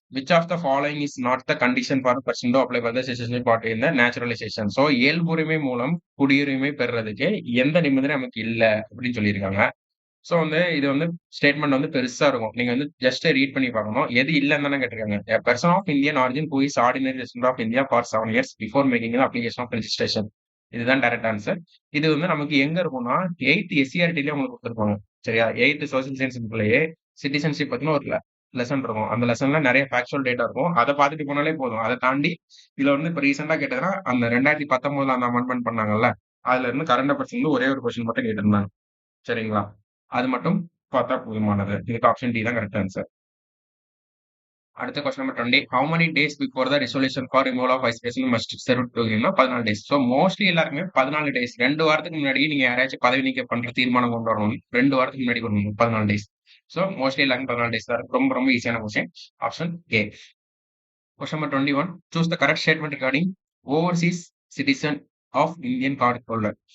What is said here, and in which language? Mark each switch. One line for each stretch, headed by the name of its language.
English: Which of the following is not the condition for a person to apply for the citizenship party in the naturalization?
Tamil: So இயல்புரிமை மூலம் குடியுரிமை பெறுறதுக்கு எந்த நிபந்தனை நமக்கு இல்ல அப்படின்னு சொல்லியிருக்காங்க. சோ வந்து இது வந்து ஸ்டேட்மெண்ட் வந்து பெருசா இருக்கும். நீங்க வந்து ஜஸ்ட் ரீட் பண்ணி பார்க்கணும். எது இல்லன்னு தானே கேட்டிருக்காங்க.
English: A person of Indian origin who is ordinary resident of India for 7 years before making the application of registration.
Tamil: இதுதான் டைரக்ட் ஆன்சர். இது வந்து நமக்கு எங்க இருக்கும்னா 8th எஸ்சிஆர்டிலயே உங்களுக்கு கொடுத்துருப்பாங்க. சரியா? 8th சோசியல் சயின்ஸ்லயே சிட்டிசன்ஷிப் பத்தின ஒரு லெசன் இருக்கும். அந்த லெசன்ல நிறைய ஃபேக்சுவல் டேட்டா இருக்கும். அதை பார்த்துட்டு போனாலே போதும். அதை தாண்டி இதுல வந்து இப்ப ரீசெண்டா கேட்டதுன்னா அந்த 2019ல அந்த அமெண்ட்மெண்ட் பண்ணாங்கல்ல, அதுல இருந்து கரண்ட் அஃபேர்ஸ் வந்து ஒரே ஒரு கொஸ்டின் மட்டும் கேட்டிருந்தாங்க. சரிங்களா? அது மட்டும் பார்த்தா போதுமானது. இதுக்கு ஆப்ஷன் டி தான் கரெக்ட் ஆன்சர். அடுத்த question number 20.
English: How many days before the resolution for removal of vice president must serve to him? 14 days. So mostly எல்லாருக்குமே 14 days.
Tamil: 2 வாரத்துக்கு முன்னாடி நீங்க யாராச்சும் பதவி நீக்கம் பண்ற தீர்மானம் கொண்டு வரணும். 2 வாரத்துக்கு முன்னாடி கொண்டு வரணும். 14 டேஸ். ஸோ மோஸ்ட்லி எல்லாருக்கும் 14 டேஸ் தான். ரொம்ப ரொம்ப ஈஸியான question. Option A. Question number 21.
English: Choose the correct statement regarding overseas citizen of Indian card holder.